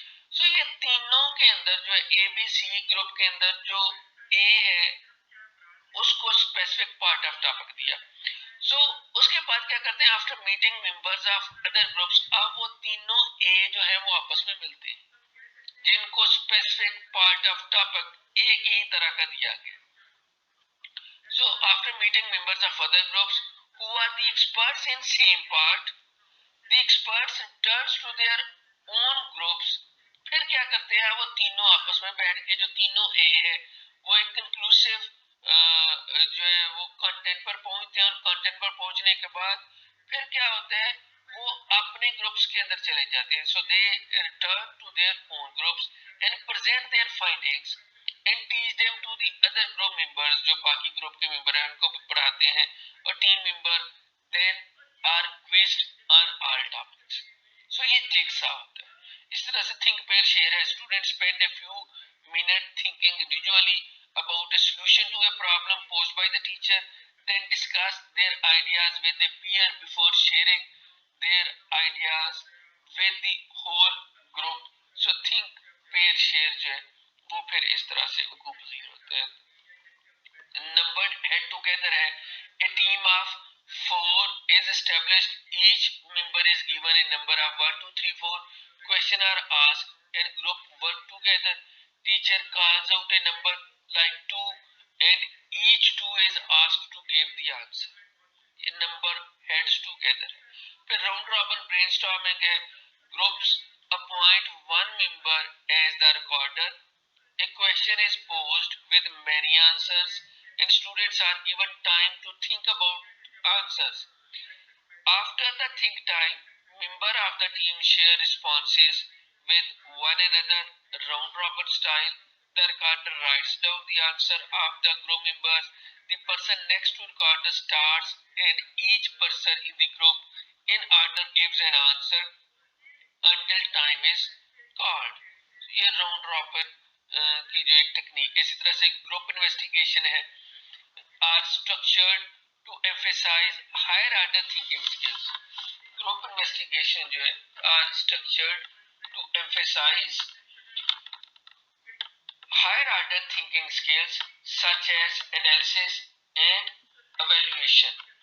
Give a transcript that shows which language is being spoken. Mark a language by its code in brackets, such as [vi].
[ur] سو یہ تینوں کے اندر جو ہے اے بی سی گروپ کے اندر جو اے ہے اس کو اسپیسیفک پارٹ آف ٹاپک دیا. سو اس کے بعد کیا کرتے ہیں؟ [en] after meeting members of other groups, [ur] اب وہ تینوں اے جو ہے وہ آپس میں ملتے ہیں جن کو اسپیسیفک پارٹ آف ٹاپک ایک ہی طرح کا دیا گیا. [en] So after meeting members of other groups who are the experts in same part, the experts returns to their own groups. [ur] پھر کیا کرتے ہیں؟ وہ تینوں آپس میں بیٹھ کے جو تینوں اے ہے وہ ایک کنکلوسیو جو ہے وہ کنٹینٹ پر پہنچتے ہیں، اور کنٹینٹ پر پہنچنے کے بعد پھر کیا ہوتا ہے؟ وہ اپنے گروپس کے اندر چلے جاتے ہیں. [en] So they return to their own groups and present their findings and teach them to the other group members. [ur] جو باقی گروپ کے ممبر ہیں ان کو بھی پڑھاتے ہیں. اور [en] Team member then are quizzed on all topics. [ur] سو یہ جگسا ہوتا ہے. اس طرح سے تھنک پیئر شیئر ہے. [en] Student spend a few minute thinking individually about a solution to a problem posed by the teacher, then discuss their ideas with a peer before sharing their ideas with the whole group. [ur] So think pair share جو ہے وہ پھر اس طرح سے حقوق پذیر ہوتا ہے. [en] Numbered head together ہے. A team of 4 is established. Each member is given a number of 1, 2, 3, 4. Questions are asked and group work together. Teacher calls out a number like 2 and each 2 is asked to give the answer. A number heads together. [ur] پھر round robin brain storming ہے. [en] Groups appoint one member as the recorder. A question is posed with many answers and students are given time to think about answers. After the think time, member of the team share responses with one another round robin style. The recorder writes down the answer of the group members. The person next to recorder starts and each person in the group in order gives an answer until time is called. [ur] یہ round robin کی جو ایک technique. اسی طرح سے group investigation ہے. [en] are structured to emphasize higher order thinking skills. Group investigation [ur] जो है [en] Are structured to emphasize higher order thinking skills such as analysis and evaluation.